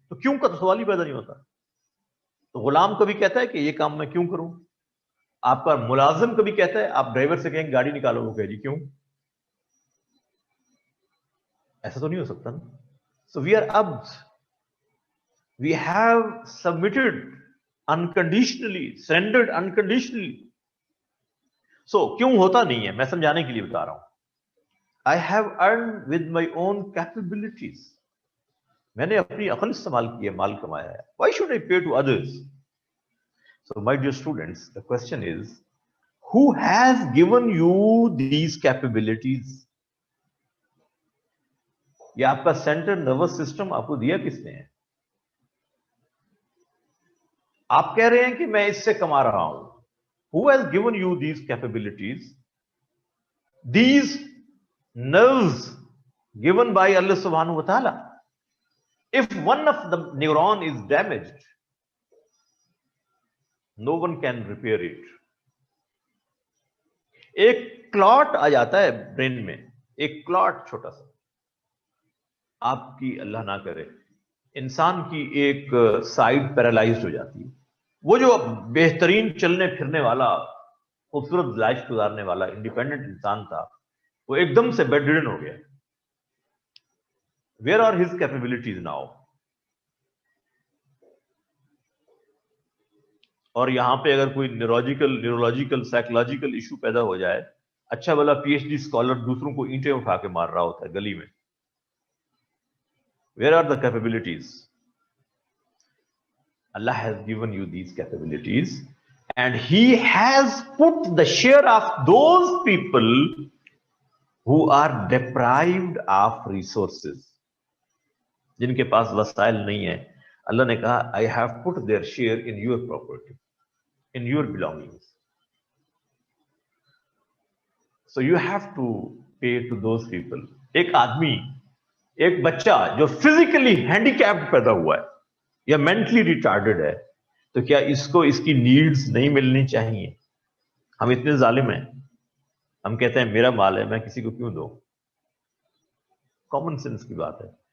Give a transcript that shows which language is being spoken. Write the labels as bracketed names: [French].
[Urdu] تو کیوں کا تو سوال ہی پیدا نہیں ہوتا. تو غلام کبھی کہتا ہے کہ یہ کام میں کیوں کروں؟ آپ کا ملازم کبھی کہتا ہے, آپ ڈرائیور سے کہیں گاڑی نکالو, وہ کہے جی کیوں؟ ایسا تو نہیں ہو سکتا نا. [English] So we are عبد, we have submitted unconditionally, surrendered unconditionally. [Urdu] So کیوں ہوتا نہیں ہے میں سمجھانے کے لیے بتا رہا ہوں. [English] I have earned with my own capabilities. [Urdu] میں نے اپنی عقل استعمال کی ہے, مال کمایا ہے. [English] Why should I pay to others? So my dear students, the question is, who has given you these capabilities? [Urdu] یہ آپ کا سینٹرل نروس سسٹم آپ کو دیا کس نے ہے؟ آپ کہہ رہے ہیں کہ میں اس سے کما رہا ہوں. [English] Who has given you these capabilities? These nerves given by Allah subhanahu wa ta'ala. If one of the neuron is damaged, no one can repair it. [Urdu] ایک کلاٹ آ جاتا ہے برین میں, ایک کلاٹ چھوٹا سا, آپ کی اللہ نہ کرے انسان کی ایک سائڈ پیرالائزڈ ہو جاتی ہے. وہ جو بہترین چلنے پھرنے والا خوبصورت لائف گزارنے والا انڈیپینڈنٹ انسان تھا وہ ایک دم سے بیڈ ریڈن ہو گیا. [English] Where are his capabilities now? [Urdu] اور یہاں پہ اگر کوئی نیورولوجیکل سائیکولوجیکل ایشو پیدا ہو جائے, اچھا بلا پی ایچ ڈی اسکالر دوسروں کو اینٹیں اٹھا کے مار رہا ہوتا ہے گلی میں. [English] Where are the capabilities? Allah has given you these capabilities and He has put the share of those people who are deprived of resources. [Urdu] جن کے پاس وسائل نہیں ہیں, اللہ نے کہا [English] I have put their share in your property, in your belongings. So you have to pay to those people. [Urdu] ایک آدمی, ایک بچہ جو فزیکلی ہینڈی کیپڈ پیدا ہوا ہے یا مینٹلی ریٹارڈڈ ہے, تو کیا اس کو اس کی نیڈز نہیں ملنی چاہیے؟ ہم اتنے ظالم ہیں, ہم کہتے ہیں میرا مال ہے میں کسی کو کیوں دوں. کامن سینس کی بات ہے.